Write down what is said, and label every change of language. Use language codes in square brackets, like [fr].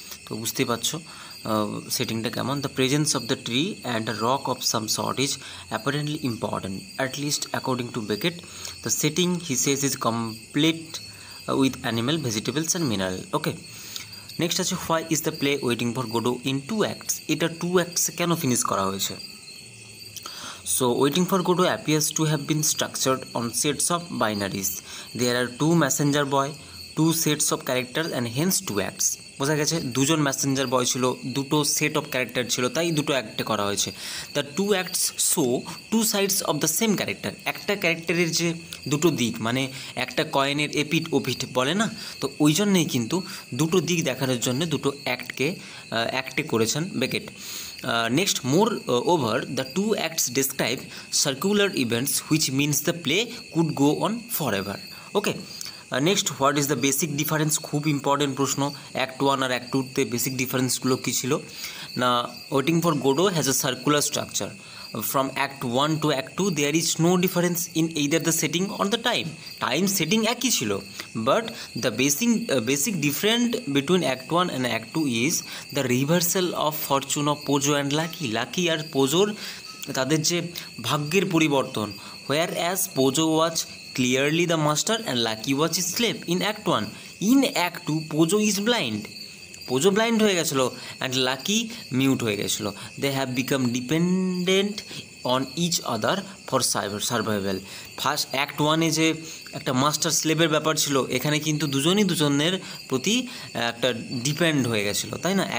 [bn] তো বুঝতেই পারছো সেটিংটা কেমন। [en] The presence of the tree and a rock of some sort is apparently important, at least according to Beckett. The setting he says is complete with animal, vegetables and mineral. Okay, next আছে why is the play Waiting for Godot in 2 acts। [bn] এটা 2 acts কেন finish করা হয়েছে? [en] So, Waiting for Godot appears to have been structured on sets of binaries. There are 2 messenger boy, 2 sets of characters and hence 2 acts. [bn] বোঝা গেছে দুজন Messenger বয় ছিল, দুটো set of character ছিল, তাই দুটো অ্যাক্টে করা হয়েছে। [en] The 2 acts show 2 sides of the same character. [bn] একটা ক্যারেক্টারের যে দুটো দিক, মানে একটা কয়েনের এপিঠ ওপিঠ বলে না, তো ওই জন্যেই কিন্তু দুটো দিক দেখানোর জন্য দুটো অ্যাক্টে করেছেন Beckett. [en] Next, moreover, the 2 acts describe circular events, which means the play could go on forever. Okay. Next, what is the basic difference? [bn] খুব ইম্পর্টেন্ট প্রশ্ন। অ্যাক্ট 1 আর অ্যাক্ট 2-তে বেসিক ডিফারেন্সগুলো কী ছিল না? [en] Waiting for Godot has a circular structure. From Act 1 to Act 2 there is no difference in either the setting or the time. Time setting [bn] একই ছিল, [en] but the basic difference between Act 1 and Act 2 is the reversal of fortune of Pojo and Lucky. [bn] Lucky আর পোজোর তাদের যে ভাগ্যের পরিবর্তন, [en] whereas Pojo was clearly the master and Lucky was his slave in Act 1. In Act 2 Pojo is blind. [bn] পোজো blind হয়ে গেছিলো and lucky mute হয়ে গেছিলো। [en] They have become dependent on each other for survival. [bn] First act 1-এ যে একটা master স্লেভের ব্যাপার ছিল, এখানে কিন্তু দুজনই দুজনের প্রতি একটা ডিপেন্ড হয়ে গেছিলো, তাই না?